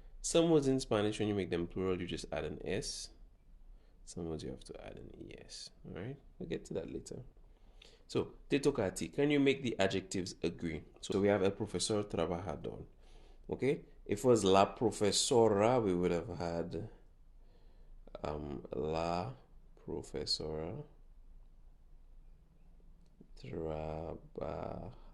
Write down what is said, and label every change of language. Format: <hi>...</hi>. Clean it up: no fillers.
<en>Some words in Spanish, when you make them plural, you just add an S. Some words you have to add an ES. Alright? We'll get to that later. So,</en> <es>te toca a ti.</es> <en>Can you make the adjectives agree? So we have</en> <es>el profesor trabajador.</es> <en>Okay? If it was</en> <es>la profesora,</es> <en>we would have had</en> <es>la profesora trabajadora.</es>